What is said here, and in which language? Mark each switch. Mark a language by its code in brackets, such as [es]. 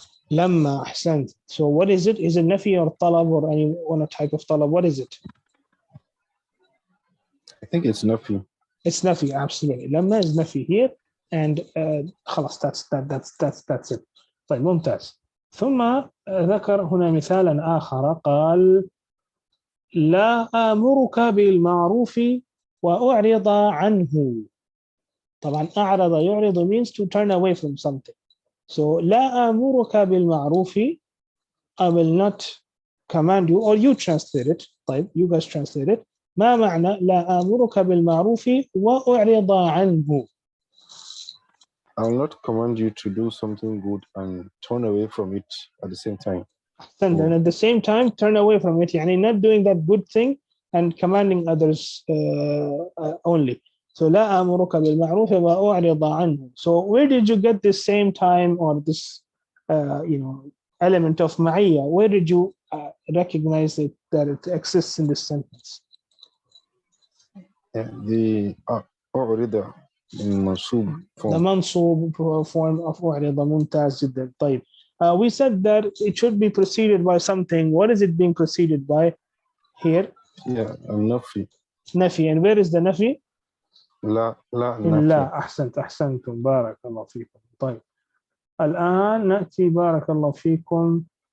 [en] Lamma, ahsant. So what is it? Is it nafi or talab, or any one type of talab? What is it? I think it's nafi. It's nafi, absolutely. Lamma is nafi here, and خلاص, that's it. [ar] طيب ممتاز. ثم ذكر هنا مثالا آخر قال لا آمرك بالمعروف وأعرض عنه. طبعا أعرض يعرض [en] means to turn away from something. So [ar] لا آمرك بالمعروف, [en] I will not command you, or you translate it. طيب, you guys translate it. [ar] ما معنى لا آمرك بالمعروف وأعرض عنه? [en] I will not command you to do something good and turn away from it at the same time. And then at the same time, turn away from it. يعني not doing that good thing and commanding others only. [ar] So لا أمرك بالمعروف وأعرض عنه. [en] So where did you get this same time or this element of معية? Where did you recognize it that it exists in this sentence? The [ar] أعرض المنصوب [en] form. The منصوب form of أعرض. [ar] ممتاز جدا. طيب. [en] We said that it should be preceded by something. What is it being preceded by here? [ar] Yeah, النفي. نفي. [en] And where is the نفي? [ar] لا نفي. لا. أحسنتم. بارك الله فيكم. طيب. الآن نأتي بارك الله فيكم.